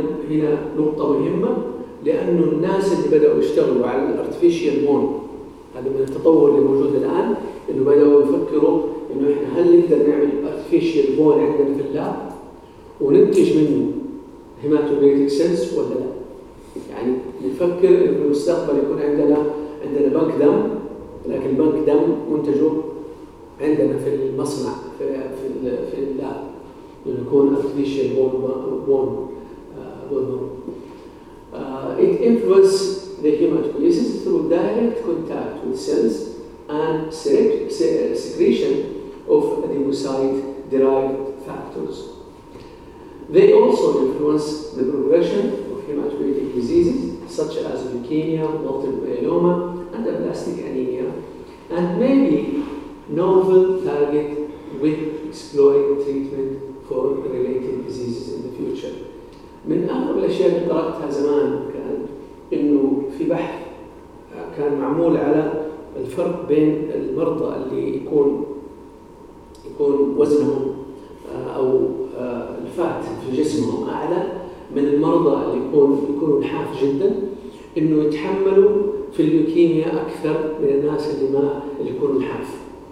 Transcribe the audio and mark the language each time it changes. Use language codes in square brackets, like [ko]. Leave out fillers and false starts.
[ar] هنا نقطة مهمة، لأنه الناس اللي بدأوا يشتغلوا على الارتفيشيال بون، هذا من التطور اللي موجود الآن، إنه بدأوا يفكروا إنه إحنا هل نقدر نعمل ارتفيشيال بون عندنا في اللاب وننتج منه هيماتوبيتيك سنس ولا لا؟ يعني نفكر إنه في المستقبل يكون عندنا بنك دم، لكن البنك دم منتجه عندنا في المصنع في اللاب، إنه يكون ارتفيشيال بون. [en] It influences the hematopoiesis through direct contact with cells and secretion of adipocyte-derived factors. They also influence the progression of hematopoietic diseases such as leukemia, multiple myeloma, and aplastic anemia, and may be novel target with exploring treatment for related diseases in the future. [ar] من أغرب الأشياء اللي قرأتها زمان كان إنه في بحث كان معمول على الفرق بين المرضى اللي يكون وزنهم أو الفات في جسمهم أعلى من المرضى اللي يكونوا نحاف جدا، إنه يتحملوا في اللوكيميا أكثر من الناس اللي يكونوا نحاف.